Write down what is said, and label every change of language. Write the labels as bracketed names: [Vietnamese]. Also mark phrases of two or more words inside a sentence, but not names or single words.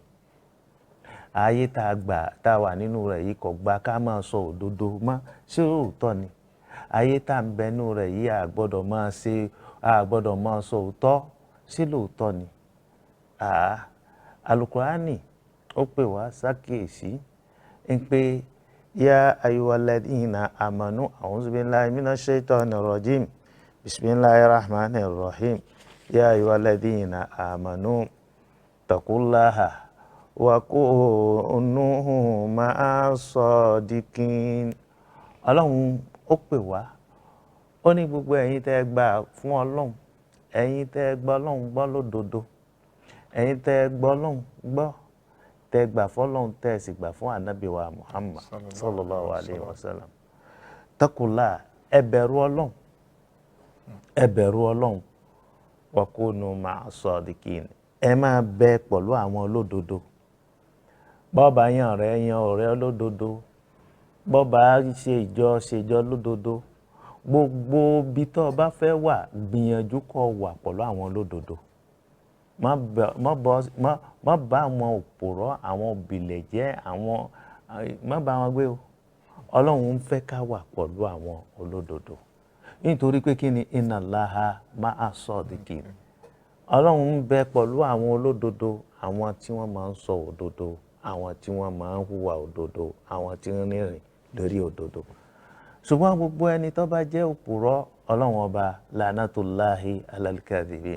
[Yoruba] Ayé tá a wà nínú rẹ̀ yìí kò gba ká máa sọ òdodo mọ́. Ṣé lóòótọ́ ni? Ayé tá ń bẹnu rẹ̀ yìí a gbọ́dọ̀ máa sọ òótọ́. [Arabic] Ṣé lóòótọ́ ni? Al-Qur'ani ó pè wá sákèésí ń pé يا أيها الذين آمنوا أعوذ بالله من الشيطان الرجيم بسم الله الرحمن الرحيم يا أيها الذين آمنوا اتقوا الله وكونوا مع الصادقين. [Yoruba] Ọlọ́run ó pè wá, ó ní gbogbo ẹ̀yin tẹ́ gbà fún Ọlọ́run, ẹ̀yin tẹ́ gbọ́ Ọlọ́run gbọ́ lódodo, ẹ̀yin tẹ́ gbọ́ Ọlọ́run gbọ́, tẹ́ gbà fọ́lọ́run tẹ́ sì gbà fún ànábì wa Muhammad [Arabic] صلى الله عليه وسلم. [Yoruba] Taqullaha, ẹ bẹ̀rù Ọlọ́run, ẹ bẹ̀rù Ọlọ́run, [Arabic] وكونوا مع الصادقين, [Yoruba] ẹ máa bẹ pẹ̀lú àwọn olódodo. Bọ́ọ̀bà yan ọ̀rẹ́ olódodo, bọ́ọ̀bà ṣèjọ lódodo, gbogbo bí tó bá fẹ́ wà gbìyànjú kó wà pẹ̀lú àwọn olódodo. Má bá àwọn òpùrọ́, àwọn òbílẹ̀jẹ́, má bá wọn gbé o. Ọlọ́run ń fẹ́ ká wà pẹ̀lú àwọn olódodo. Nítorí pé kí ni [Arabic] إن الله مع الصادقين. [Yoruba] Ọlọ́run ń bẹ pẹ̀lú àwọn olódodo, àwọn tí wọ́n máa ń sọ òdodo, àwọn tí wọ́n máa ń hùwà òdodo, àwọn tí ń rìn lórí òdodo. Ṣùgbọ́n gbogbo ẹni tó bá jẹ́ òpùrọ́, Ọlọ́run ọba [Arabic] لعنة الله على الكاذبين.